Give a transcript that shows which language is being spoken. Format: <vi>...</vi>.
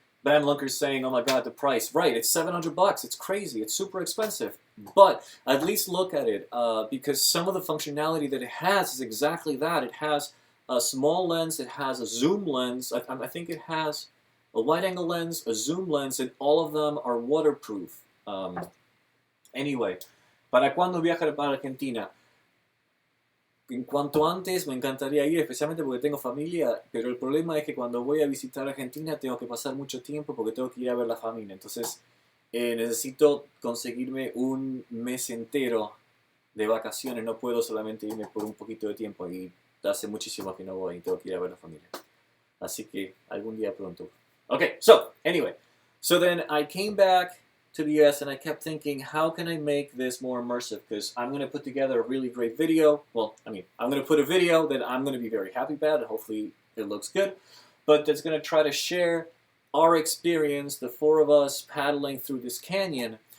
<en>Bam Lunker's saying, oh my god, the price. Right, it's $700. It's crazy. It's super expensive. But at least look at it, because some of the functionality that it has is exactly that. It has a small lens, it has a zoom lens, I think it has a wide-angle lens, a zoom lens, and all of them are waterproof.</en> <es>Anyway, ¿para cuándo viajar para Argentina? En cuanto antes me encantaría ir, especialmente porque tengo familia, pero el problema es que cuando voy a visitar Argentina tengo que pasar mucho tiempo porque tengo que ir a ver la familia. Entonces necesito conseguirme un mes entero de vacaciones, no puedo solamente irme por un poquito de tiempo, y hace muchísimo que no voy y tengo que ir a ver la familia. Así que algún día pronto.</es> <en>Okay, so anyway, so then I came back to the US and I kept thinking, how can I make this more immersive? Because I'm going to put together a really great video. Well, I mean, I'm going to put a video that I'm going to be very happy about, and hopefully it looks good, but that's going to try to share our experience, the 4 of us paddling through this canyon.</en>